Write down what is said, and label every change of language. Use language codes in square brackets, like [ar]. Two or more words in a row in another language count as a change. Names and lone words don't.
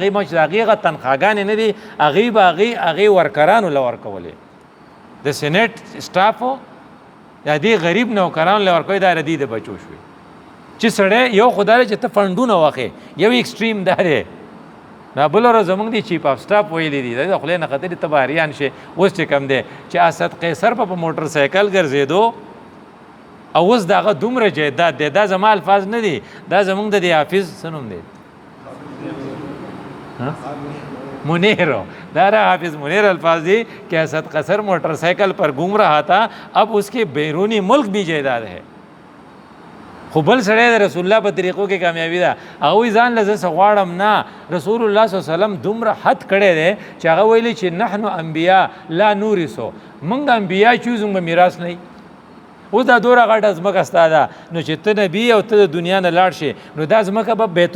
[ps] هغې ما چې د هغې هغه تنخواګانې نه دي هغې به هغې ورکرانو له ورکولې د سینټ سټافو یا دې غریب نوکرانو له ورکوي دا ردي د بچو شوي چې سړی یو خو دا دی چې ته فنډونه واخې یو ایکسټریم دا دی دا بله ورځ زموږ دی [en] chief of staff [ps] ویلی دي د خولې نه ختلي ته به حریان شي اوس چې کم دی چې اسد قیصر په موټر سایکل ګرځېدو او اوس د هغه دومره جایداد دی دا زما الفاظ نه دي دا زموږ د دې حافظ څه نوم دی منیرو دارا حافظ منیر الفاظ دی [ur] کہ اسد قیصر موٹر سائیکل پر گھوم رہا تھا اب اس کے بیرونی ملک بھی جائیداد ہے [ps] خو بل سړی د رسول الله په طریقو کې کامیابي ده هغوی ځان له زه څه غواړم نه رسول الله صلی الله علیه وسلم دومره حد کړی دی چې هغه ویلي چې [ar] نحنو انبیا لا نورثو [ps] موږ انبیا چې یو زموږ میراث نه اوس دا دوره غټه ځمکه ستا ده نو چې ته نبي او ته د دنیا نه لاړ شي نو دا ځمکه به بیت